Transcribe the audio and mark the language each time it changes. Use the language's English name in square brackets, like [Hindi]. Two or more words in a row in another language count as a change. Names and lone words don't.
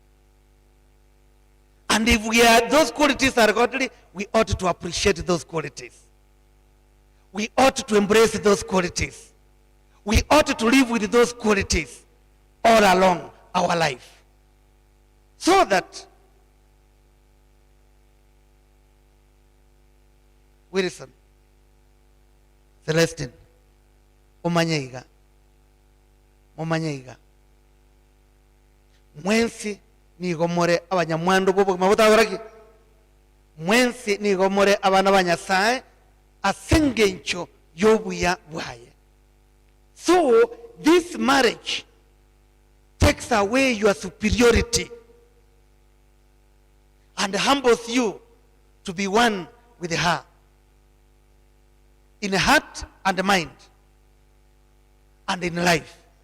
[English] And if those qualities are godly, we ought to appreciate those qualities. We ought to embrace those qualities. We ought to live with those qualities all along our life. So that, [Gusii] Wilson, Celestine, Omanyeiga, mwensi nigomore abanyamwandu bobo mabutabaraki, mwensi nigomore abana banyasaye asengencho yobuya bwaye. [English] So this marriage takes away your superiority and humbles you to be one with her in heart and mind and in life.